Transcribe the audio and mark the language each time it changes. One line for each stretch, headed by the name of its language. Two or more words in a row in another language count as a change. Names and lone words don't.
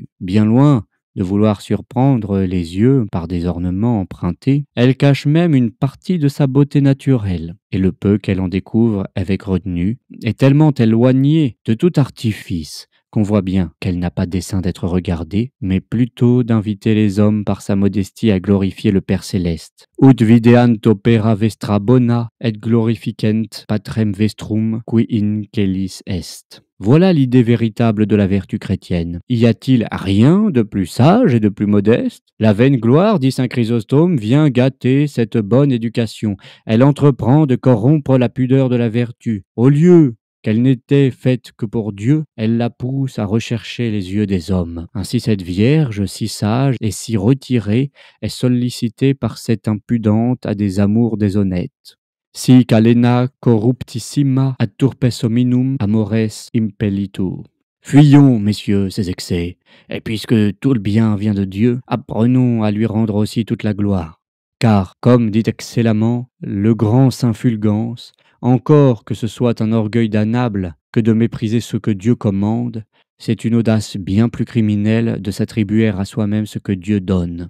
French: Bien loin de vouloir surprendre les yeux par des ornements empruntés, elle cache même une partie de sa beauté naturelle, et le peu qu'elle en découvre avec retenue est tellement éloigné de tout artifice qu'on voit bien qu'elle n'a pas dessein d'être regardée, mais plutôt d'inviter les hommes par sa modestie à glorifier le Père céleste.
Latin: Ut videant opera vestra bona et glorificent patrem vestrum qui in celis est.
French: Voilà l'idée véritable de la vertu chrétienne. Y a-t-il rien de plus sage et de plus modeste? La vaine gloire, dit saint Chrysostome, vient gâter cette bonne éducation. Elle entreprend de corrompre la pudeur de la vertu. Au lieu qu'elle n'était faite que pour Dieu, elle la pousse à rechercher les yeux des hommes. Ainsi cette Vierge, si sage et si retirée, est sollicitée par cette impudente à des amours déshonnêtes.
Latin: Sic alena corruptissima ad turpes hominum amores impellitur.
French: Fuyons, messieurs, ces excès, et puisque tout le bien vient de Dieu, apprenons à lui rendre aussi toute la gloire. Car, comme dit excellemment le grand saint Fulgence, encore que ce soit un orgueil damnable que de mépriser ce que Dieu commande, c'est une audace bien plus criminelle de s'attribuer à soi-même ce que Dieu donne.